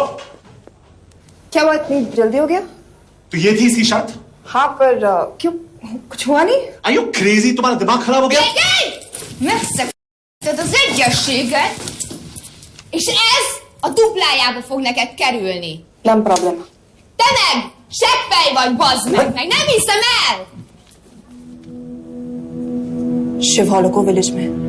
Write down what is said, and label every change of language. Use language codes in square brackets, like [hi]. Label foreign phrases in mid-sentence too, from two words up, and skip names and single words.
[hi] क्या हुआ इतनी जल्दी हो गया? तो ये थी इसकी शर्त? हाँ पर क्यों कुछ हुआ नहीं? [en] Are you crazy? [hi] तुम्हारा दिमाग खराब हो गया? [hu] Megszekted az egyességet, és ez a duplájába fog neked kerülni. Nem probléma. Te meg! Seggfej vagy, bazd meg! Nem hiszem el! [hi] शिव हॉलोको विलेज में